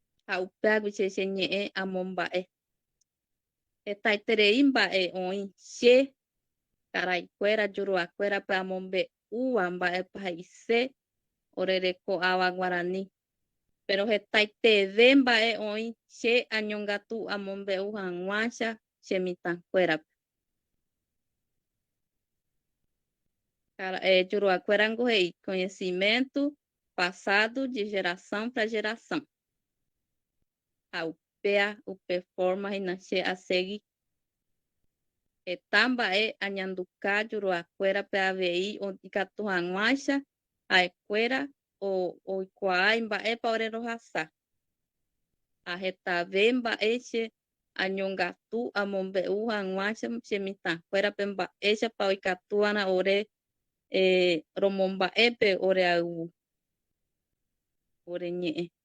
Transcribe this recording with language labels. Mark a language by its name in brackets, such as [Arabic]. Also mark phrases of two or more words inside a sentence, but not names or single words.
[Guarani] Haupea guicheche ñe'ẽ amo mba'e. Hetaiterei mba'e oĩ che karaikuéra juruakuérape amombe'úva mba'épa he'ise orereko'áva Guarani. Pero hetaiteve mba'e oĩ che añongatu amombe'u hag̃uáicha chemitãkuérape. Juruakuérango he'i [Portuguese] conhecimento passado de geração para geração. [Guarani] Haupea upe forma hinache asegui. Mba'e añanduka juruakuérape avei ikatu hag̃uáicha ha'ekuéra oikuaái mba'épa orerohasa. Ahetave mba'éche añongatu amombe'u hag̃uáicha chemitãkuérape mba'éichapa oikatu'arã ore romomba'épe ore ayvu ore ñe'ẽ.